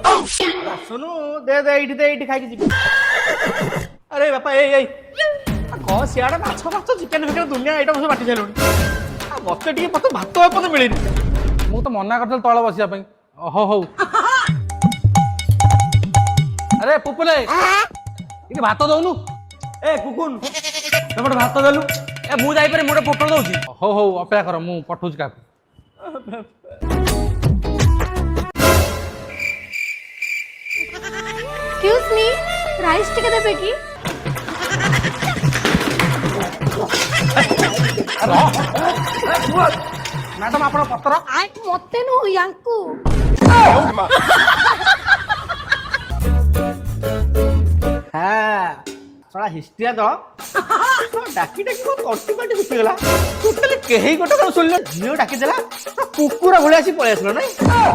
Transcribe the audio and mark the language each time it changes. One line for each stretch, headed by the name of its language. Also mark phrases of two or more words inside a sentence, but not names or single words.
Odia: ଶୁଣୁ ଦେ ଦେ ଏଇଠି ଖାଇକି ଯିବି ଆରେ ବାପା ଏଇ କଣ ସିଆଡେ ମାଛ ଚିକେନ ଫିକେନ ଦୁନିଆ ଏଇଟା ସବୁ ବାଟି ସାରିଲୁଣି ଆଉ ମତେ ଟିକେ ଭାତ ଏପର୍ଯ୍ୟନ୍ତ ମିଳିନି ମୁଁ ତ ମନା କରିଥିଲି ତଳେ ବସିବା ପାଇଁ ହଉ ହଉ ଆରେ ପୁପୁଲେ ଟିକେ ଭାତ ଦଉନୁ ଏ କୁକୁନ ତମେ ଭାତ ଦେଲୁ ଏ ମୁଁ ଯାଇପାରେ ମୁଁ ଗୋଟେ ପୋଟଳ ଦଉଛି ହଉ ହଉ ଅପେକ୍ଷା କର ମୁଁ ପଠଉଛି କାହାକୁ
English: Excuse me, rice
Odia: ଟିକେ ଦେବେ କି? ମ୍ୟାଡାମ ଆପଣ ପତ୍ର ମତେ ନୁହଁ ୟାଙ୍କୁ ହଁ ହିଷ୍ଟ୍ରିଆ ତ ଡାକି ଡାକି ମୋ ତଣ୍ଟି ପାଟି ଶୁଖିଗଲା ଟୋଟାଲି କେହି ଗୋଟେ ଶୁଣିଲେ ଝିଅ ଡାକିଦେଲା କୁକୁର ଭଳିଆ ଆସି ପଳେଇ ଆସିଲ ନାଇଁ